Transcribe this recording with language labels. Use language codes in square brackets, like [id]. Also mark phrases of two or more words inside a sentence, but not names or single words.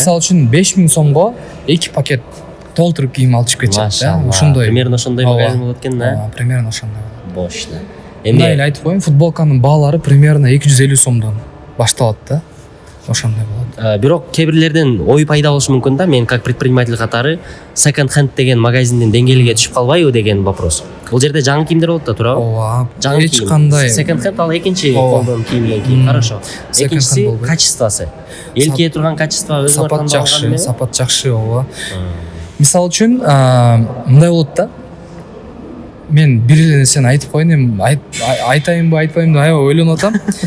[ky] Мисалы үчүн 5000 сомго 2 пакет толтуруп кийим алып кетет да. Ошондой. Примерно ошондой магазин болот экен да. Примерно ошондой. Бош да. Мындай эле айтып коеюн, футболканын баалары примерно 250 сомдон башталат да. Ошондой болот. Бирок кээ бирлерден ой пайда болушу мүмкүн да, мен [ru] как предприниматель [ky] катары [en] second hand [ky] деген магазиндин деңгээлиге түшүп калбайбы деген вопрос. Бул жерде жаңы кийимдер болот да, туурабы? Ооба. Жаңы эч кандай [en] second hand [ky] ал экинчи колдон кийимден кийим, хорошо. Экинчиси качествосы. Эл кие турган качество өзүңөр тандап алган. Сапат жакшы, ооба. Мисалы үчүн мындай болот да. Мен бир эле нерсени айтып коеюн, эми айтайынбы, айтпайынбы аябай ойлонуп атам.